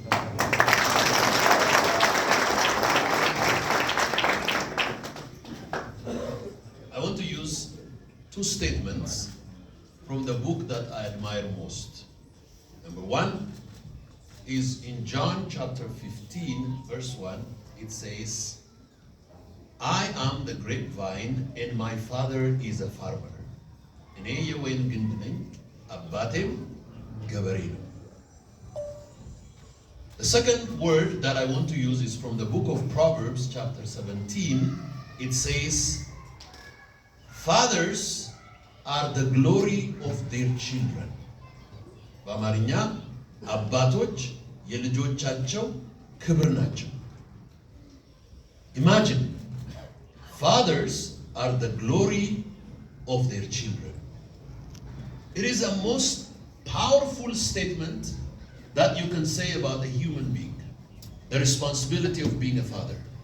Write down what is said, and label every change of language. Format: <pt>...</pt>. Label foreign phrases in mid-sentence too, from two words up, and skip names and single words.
<en>I want to use two statements from the book that I admire most. Number one is in John chapter 15, verse 1. It says, I am the grapevine and my father is a farmer.</en> <am>እኔ የወይን ግንድ ነኝ አባቴም ገበሬ ነው።</am> <en>The second word that I want to use is from the book of Proverbs chapter 17. It says, fathers are the glory of their children.</en> <am>በአማርኛ አባቶች የልጆቻቸው ክብር ናቸው።</am> <en>Imagine, fathers are the glory of their children. It is a most powerful statement that you can say about a human being, the responsibility of being a father.</en>